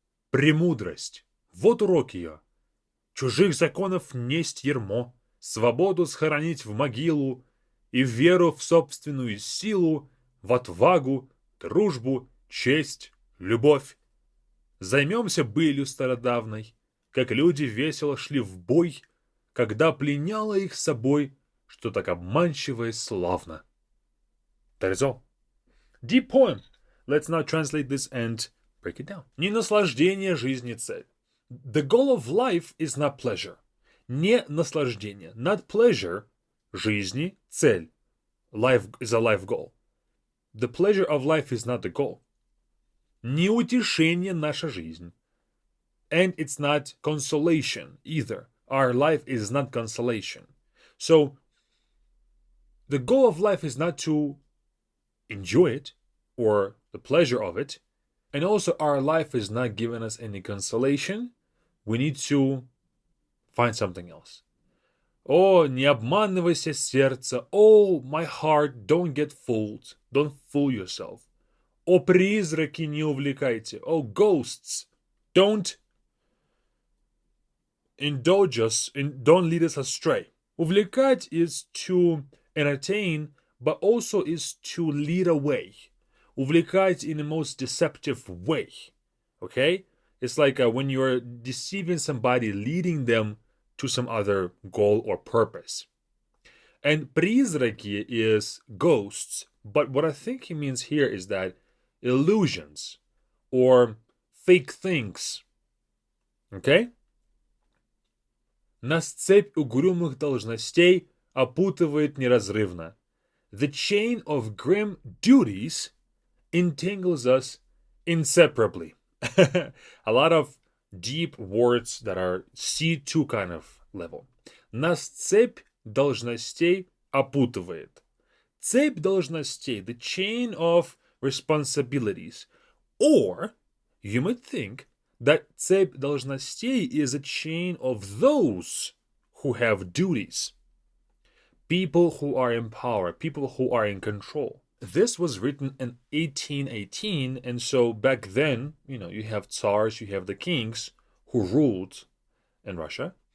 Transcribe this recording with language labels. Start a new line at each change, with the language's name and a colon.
Russian: Премудрость, вот урок ее. Чужих законов несть ермо, свободу схоронить в могилу и веру в собственную силу, в отвагу, дружбу, честь, любовь. Займемся былью стародавной, как люди весело шли в бой, когда пленяло их собой, что так обманчиво и славно.
English: That is all. Deep poem. Let's now translate this and break it down.
Russian: Не наслаждение жизни цель.
English: The goal of life is not pleasure.
Russian: Не наслаждение.
English: Not pleasure.
Russian: Жизни. Цель.
English: Life is a life goal. The pleasure of life is not the goal.
Russian: Не утешенье наша жизнь.
English: And it's not consolation either. Our life is not consolation. So, the goal of life is not to enjoy it or the pleasure of it. And also our life is not giving us any consolation. We need to find something else.
Russian: Oh, не обманывайся, сердце.
English: Oh, my heart, don't get fooled. Don't fool yourself.
Russian: О, призраки, не увлекайте.
English: Oh, ghosts, don't indulge us, don't lead us astray. Увлекать is to entertain, but also is to lead away. Увлекать in the most deceptive way. Okay? It's like when you're deceiving somebody, leading them to some other goal or purpose. And призраки is ghosts, but what I think he means here is that illusions or fake things. Okay?
Russian: Нас цепь угрюмых должностей опутывает неразрывно.
English: The chain of grim duties entangles us inseparably. A lot of deep words that are C2 kind of level.
Russian: Нас цепь должностей опутывает. Цепь должностей,
English: the chain of responsibilities. Or you might think that
Russian: цепь должностей
English: is a chain of those who have duties. People who are in power, people who are in control. This was written in 1818, and so back then, you have tsars, you have the kings who ruled in Russia.